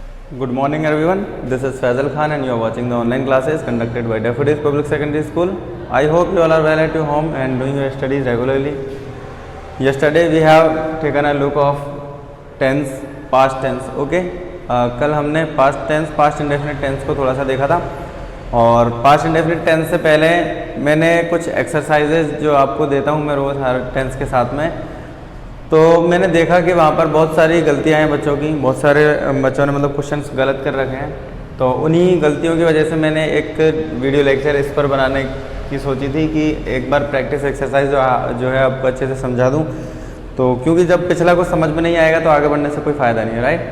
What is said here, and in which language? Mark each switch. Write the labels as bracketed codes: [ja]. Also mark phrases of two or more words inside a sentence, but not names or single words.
[en] Good morning everyone, this is Faisal Khan and you are watching the online classes conducted by Daffodils Public Secondary School. I hope you all are well at your home and doing your studies regularly. Yesterday we have taken a look of tense, past tense, okay? [hi] कल हमने [en] past tense, past indefinite tense [hi] को थोड़ा सा देखा था और [en] past indefinite tense [hi] से पहले मैंने कुछ exercises जो आपको देता हूँ मैं रोज़ हर tense के साथ में, तो मैंने देखा कि वहाँ पर बहुत सारी गलतियाँ हैं बच्चों की, बहुत सारे बच्चों ने मतलब क्वेश्चंस गलत कर रखे हैं। तो उन्हीं गलतियों की वजह से मैंने एक [en] video lecture [hi] इस पर बनाने की सोची थी कि एक बार [en] practice exercise [hi] जो है आपको अच्छे से समझा दूँ, तो क्योंकि जब पिछला कुछ समझ में नहीं आएगा तो आगे बढ़ने से कोई फ़ायदा नहीं है, राइट।